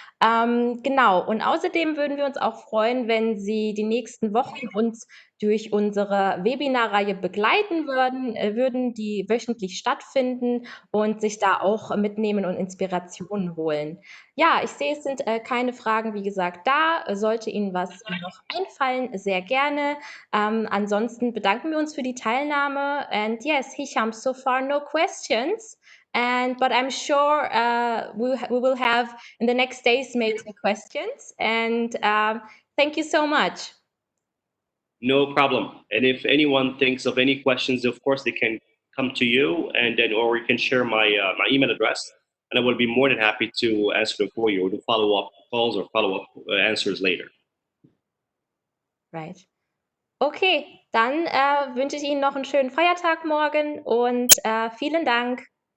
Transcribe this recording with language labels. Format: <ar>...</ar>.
<de>Genau, und außerdem würden wir uns auch freuen, wenn Sie die nächsten Wochen uns durch unsere Webinarreihe begleiten würden, die wöchentlich stattfinden und sich da auch mitnehmen und Inspirationen holen. Ja, ich sehe, es sind keine Fragen, wie gesagt, da. Sollte Ihnen was noch einfallen, sehr gerne. Ansonsten bedanken wir uns für die Teilnahme.</de> <en>And yes, Hisham, so far no questions. But I'm sure we will have in the next days maybe questions. And thank you so much. No problem. And if anyone thinks of any questions, of course they can come to you, and then or you can share my my email address, and I will be more than happy to answer them for you or to follow up calls or follow up answers later. Right.</en> <de>Okay, dann wünsche ich Ihnen noch einen schönen Feiertag morgen und vielen Dank.</de>